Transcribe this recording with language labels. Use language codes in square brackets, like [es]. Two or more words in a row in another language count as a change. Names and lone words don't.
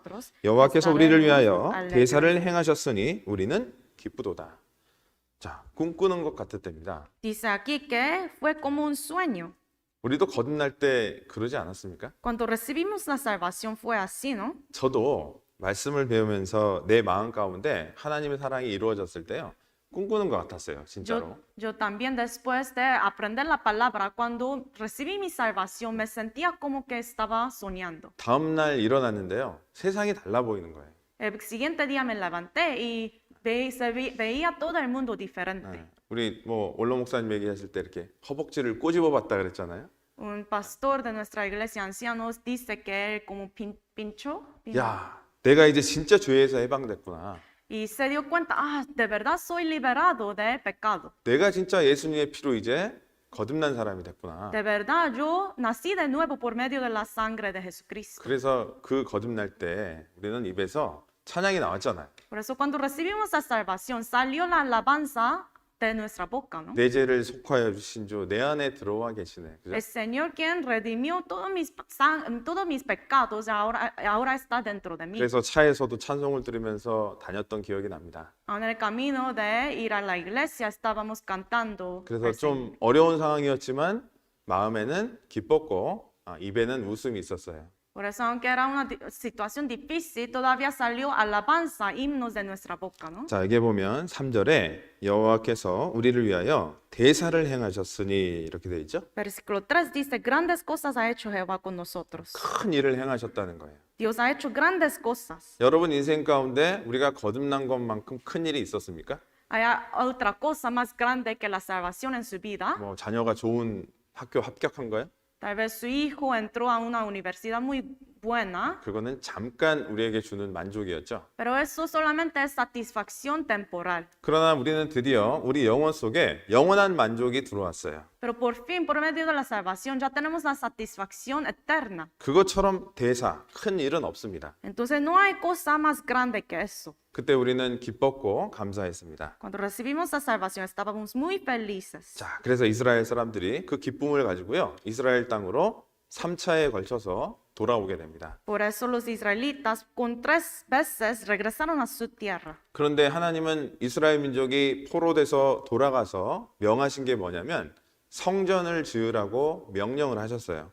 [ko] 여호와께서 우리를 위하여 대사를 행하셨으니 우리는 기쁘도다. 자, 꿈꾸는 것 같았답니다. [es] Dice aquí que fue como un sueño. [ko] 우리도 거듭날 때 그러지 않았습니까? [es] Cuando recibimos la salvación fue así, ¿no? [ko] 저도 말씀을 배우면서 내 마음 가운데 하나님의 사랑이 이루어졌을 때요. 꿈꾸는 것 같았어요, 진짜로. [es] Yo también después de aprender la palabra, cuando recibí mi salvación, me sentía como que estaba soñando. [ko] 다음 날 일어났는데요. 세상이 달라 보이는 거예요. [es] El siguiente día me levanté y veía todo el mundo diferente. [ko] 우리 원로 목사님 얘기하실 때 이렇게 허벅지를 꼬집어 봤다 그랬잖아요. [es] Un pastor de nuestra iglesia ancianos dice que él como pinchó [ko] 야, 내가 이제 진짜 죄에서 해방됐구나. [es] y se dio cuenta, de verdad soy liberado de pecado. [ko] 내가 진짜 예수님의 피로 이제 거듭난 사람이 됐구나. [es] De verdad yo nací de nuevo por medio de la sangre de Jesucristo. [ko] 그래서 그 거듭날 때 우리는 입에서 찬양이 나왔잖아요. [es] Por eso cuando recibimos la salvación salió la alabanza de nuestra boca, ¿no? [ko] 내 죄를 속하여 주신 주 내 안에 들어와 계시네. 그죠? [es] El Señor quien redimió todos mis pecados ahora está dentro de mí. [ko] 그래서 차에서도 찬송을 들으면서 다녔던 기억이 납니다. [es] En el camino de ir a la iglesia estábamos cantando. [ko] 그래서 좀 어려운 상황이었지만 마음에는 기뻤고 입에는 웃음이 있었어요. [es] Por eso, aunque era una situación difícil, todavía salió alabanza, himnos de nuestra boca, ¿no? [ko] 자, 여기 보면 3절에 여호와께서 우리를 위하여 대사를 행하셨으니 이렇게 돼 있죠. [es] Versículo 3 dice, grandes cosas ha hecho Jehová con nosotros. [ko] 큰 일을 행하셨다는 거예요. [es] Dios ha hecho grandes cosas. [ko] 여러분 인생 가운데 우리가 거듭난 것만큼 큰 일이 있었습니까? [es] ¿Hay otra cosa más grande que la salvación en su vida? [ko] 자녀가 좋은 학교 합격한 거예요? [es] Tal vez su hijo entró a una universidad muy buena, [ko] 그거는 잠깐 우리에게 주는 만족이었죠. [es] pero eso solamente es satisfacción temporal. [ko] 그러나 우리는 드디어 우리 영혼 속에 영원한 만족이 들어왔어요. [es] Pero por fin, por medio de la salvación, ya tenemos la satisfacción eterna. [ko] 그것처럼 대사, 큰 일은 없습니다. [es] Entonces no hay cosa más grande que eso. [ko] 그때 우리는 기뻤고 감사했습니다. [es] Cuando recibimos la salvación estábamos muy felices. [ko] 자, 그래서 이스라엘 사람들이 그 기쁨을 가지고요. 이스라엘 땅으로 3차에 걸쳐서 돌아오게 됩니다. [es] Por eso los israelitas con 3 veces regresaron a su tierra. [ko] 그런데 하나님은 이스라엘 민족이 포로돼서 돌아가서 명하신 게 뭐냐면 성전을 지으라고 명령을 하셨어요.